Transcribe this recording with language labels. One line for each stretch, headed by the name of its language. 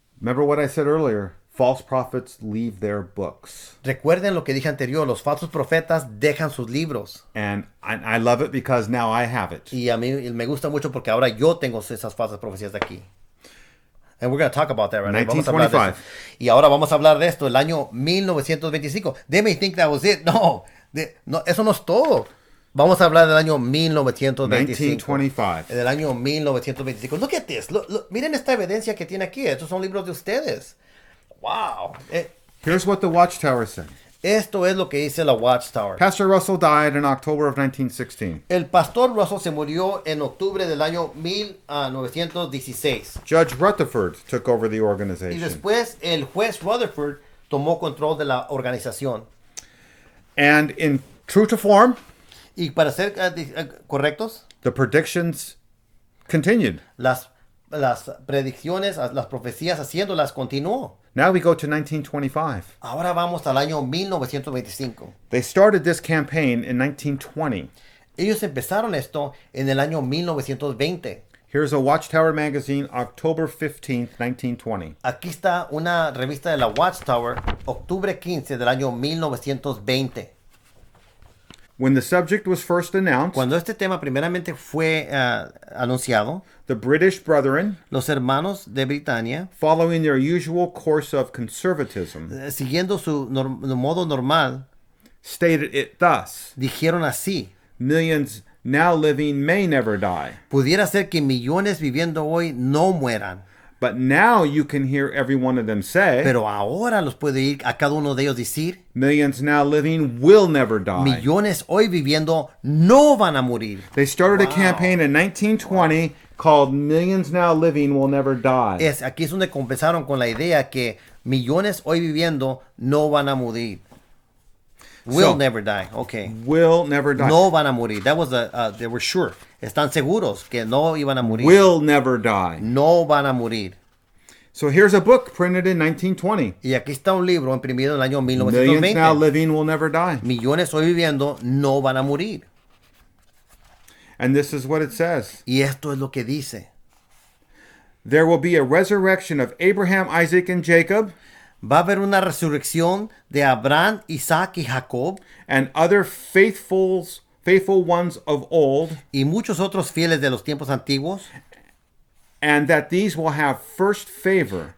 English: Remember what I said earlier? False prophets leave their books.
Spanish: Recuerden lo que dije anterior, los falsos profetas dejan sus libros.
English: And I love it because now I have it.
Spanish: Y a mí me gusta mucho porque ahora yo tengo esas falsas profecías de aquí.
English: And we're going to talk about that right now.
Spanish: Vamos a hablar de
English: 1925.
Spanish: eso. Y ahora vamos a hablar de esto, el año 1925.
English: They may think that was it.
Spanish: No, eso no es todo. Vamos a hablar del año 1925.
English: 1925.
Spanish: Del año 1925.
English: Look at this.
Spanish: Miren esta evidencia que tiene aquí. Estos son libros de ustedes.
English: Wow. Here's what the Watchtower said.
Spanish: Esto es lo que dice la Watchtower.
English: Pastor Russell died in October of 1916.
Spanish: El pastor Russell se murió en octubre del año 1916.
English: Judge Rutherford took over the
Spanish: Y
English: organization.
Spanish: después el juez Rutherford tomó control de la organización.
English: And in true to form,
Spanish: Y para ser correctos,
English: the predictions continued.
Spanish: las predicciones, las profecías haciéndolas continuó.
English: Now we go to 1925.
Spanish: Ahora vamos al año 1925.
English: They started this campaign in 1920.
Spanish: Ellos empezaron esto en el año 1920.
English: Here's a Watchtower Magazine, October 15th, 1920.
Spanish: Aquí está una revista de la Watchtower, octubre 15 del año 1920.
English: When the subject was first announced,
Spanish: Cuando este tema primeramente fue anunciado,
English: the British brethren,
Spanish: los hermanos de Britania,
English: following their usual course of conservatism,
Spanish: siguiendo su modo normal,
English: stated it thus:
Spanish: dijeron así:
English: millions now living may never die,
Spanish: pudiera ser que millones viviendo hoy no mueran,
English: but now you can hear every one of them say,
Spanish: pero ahora los puede oír a cada uno de ellos decir:
English: millions now living will never die.
Spanish: millones hoy viviendo no van a morir.
English: They started a campaign in 1920 called Millions Now Living Will Never Die.
Spanish: Aquí es donde comenzaron con la idea que millones hoy viviendo no van a morir.
English: Will never die. Okay. Will never die.
Spanish: No van a morir.
English: That was they were sure.
Spanish: Están seguros que no iban a morir.
English: Will never die.
Spanish: No van a morir.
English: So here's a book printed in 1920.
Spanish: Y aquí está un libro imprimido en el año
English: Millions
Spanish: 1920.
English: now living will never die.
Spanish: Millones hoy viviendo no van a morir.
English: And this is what it says.
Spanish: Y esto es lo que dice.
English: There will be a resurrection of Abraham, Isaac, and Jacob,
Spanish: Va a haber una resurrección de Abraham, Isaac y Jacob
English: and other faithful ones of old,
Spanish: y muchos otros fieles de los tiempos antiguos.
English: and that these will have first favor.